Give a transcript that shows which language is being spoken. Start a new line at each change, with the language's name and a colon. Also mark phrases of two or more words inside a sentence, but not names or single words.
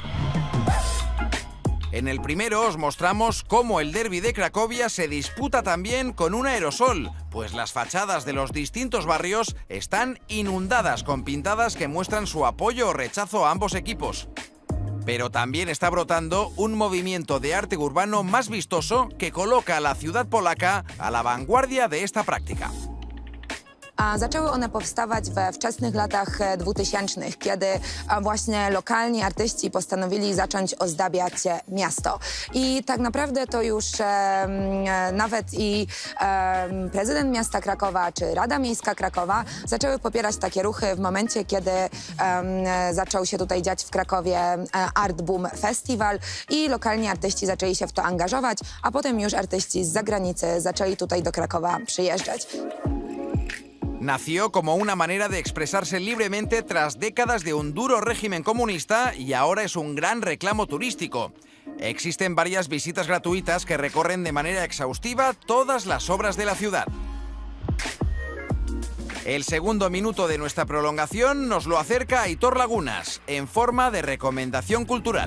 Spanish: En el primero os mostramos cómo el derbi de Cracovia se disputa también con un aerosol, pues las fachadas de los distintos barrios están inundadas con pintadas que muestran su apoyo o rechazo a ambos equipos. Pero también está brotando un movimiento de arte urbano más vistoso que coloca a la ciudad polaca a la vanguardia de esta práctica.
Polish: Zaczęły one powstawać we wczesnych latach 2000, kiedy właśnie lokalni artyści postanowili zacząć ozdabiać miasto. I tak naprawdę to już nawet i prezydent miasta Krakowa czy Rada Miejska Krakowa zaczęły popierać takie ruchy w momencie, kiedy zaczął się tutaj dziać w Krakowie Art Boom Festival i lokalni artyści zaczęli się w to angażować, a potem już artyści z zagranicy zaczęli tutaj do Krakowa przyjeżdżać.
Spanish: Nació como una manera de expresarse libremente tras décadas de un duro régimen comunista y ahora es un gran reclamo turístico. Existen varias visitas gratuitas que recorren de manera exhaustiva todas las obras de la ciudad. El segundo minuto de nuestra prolongación nos lo acerca Aitor Lagunas, en forma de recomendación cultural.